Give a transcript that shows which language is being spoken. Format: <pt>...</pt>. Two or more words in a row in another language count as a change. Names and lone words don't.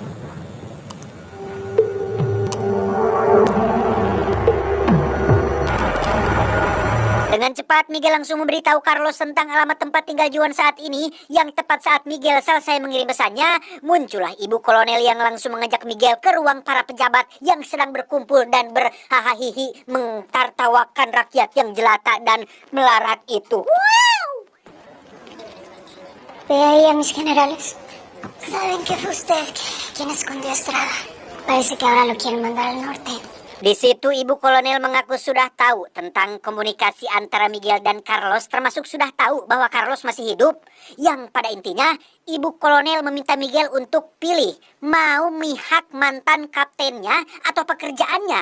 <id>Dengan cepat, Miguel langsung memberitahu Carlos tentang alamat tempat tinggal Juan saat ini. Yang tepat saat Miguel selesai mengirim pesannya, muncullah ibu kolonel yang langsung mengajak Miguel ke ruang para pejabat yang sedang berkumpul dan berhahahihi mentertawakan rakyat yang jelata dan melarat itu. Wow!</id> <es>Ve ahí a mis generales. Saben que fue usted quien escondió a Estrada. Parece que ahora lo quieren mandar al norte.</es> <id>Di situ ibu kolonel mengaku sudah tahu tentang komunikasi antara Miguel dan Carlos, termasuk sudah tahu bahwa Carlos masih hidup. Yang pada intinya, ibu kolonel meminta Miguel untuk pilih mau mihak mantan kaptennya atau pekerjaannya.</id>